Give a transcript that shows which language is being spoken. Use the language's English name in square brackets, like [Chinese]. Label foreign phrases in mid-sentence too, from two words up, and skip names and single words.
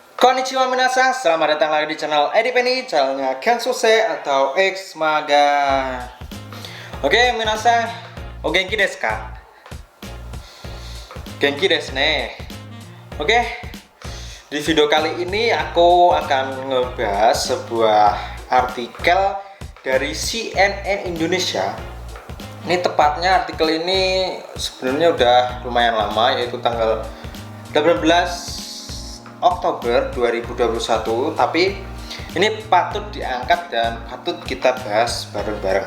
[Japanese] こんにちは皆さん, [Indonesian] selamat datang lagi di channel Edi Penny, channelnya Kensuse atau X Maga. [Japanese] Oke 皆さん、お元気ですか? 元気ですね. [Indonesian] Oke, di video kali ini aku akan ngebahas sebuah artikel dari CNN Indonesia. Ini tepatnya artikel ini sebenarnya udah lumayan lama, yaitu tanggal 18 Oktober 2021, tapi ini patut diangkat dan patut kita bahas bareng-bareng.